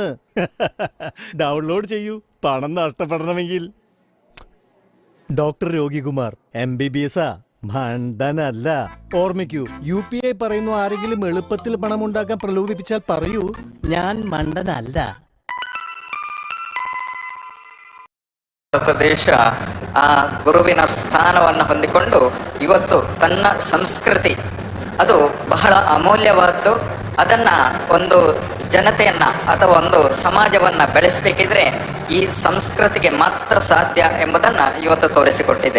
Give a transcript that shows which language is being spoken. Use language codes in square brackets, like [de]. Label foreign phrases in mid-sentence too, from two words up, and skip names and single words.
[ml] ഡൗൺലോഡ് ചെയ്യൂ, പണം നഷ്ടപ്പെടണമെങ്കിൽ. ഡോക്ടർ രോഗികുമാർ MBBS മണ്ടനല്ല. ഓർമ്മിക്കൂ, UPI പറയുന്നു. ആരെങ്കിലും എളുപ്പത്തിൽ പണം ഉണ്ടാക്കാൻ പ്രലോഭിപ്പിച്ചാൽ പറയൂ, ഞാൻ മണ്ടനല്ല. [kn] ಭಾರತ ದೇಶ ಆ ಗುರುವಿನ ಸ್ಥಾನವನ್ನು ಹೊಂದಿಕೊಂಡು ಇವತ್ತು ತನ್ನ ಸಂಸ್ಕೃತಿ ಅದು ಬಹಳ ಅಮೂಲ್ಯವಾದ್ದು. ಅದನ್ನು ಒಂದು ಜನತೆಯನ್ನ ಅಥವಾ ಒಂದು ಸಮಾಜವನ್ನು ಬೆಳೆಸಬೇಕಿದ್ರೆ ಈ ಸಂಸ್ಕೃತಿಗೆ ಮಾತ್ರ ಸಾಧ್ಯ ಎಂಬುದನ್ನು ಇವತ್ತು ತೋರಿಸಿಕೊಟ್ಟಿದೆ.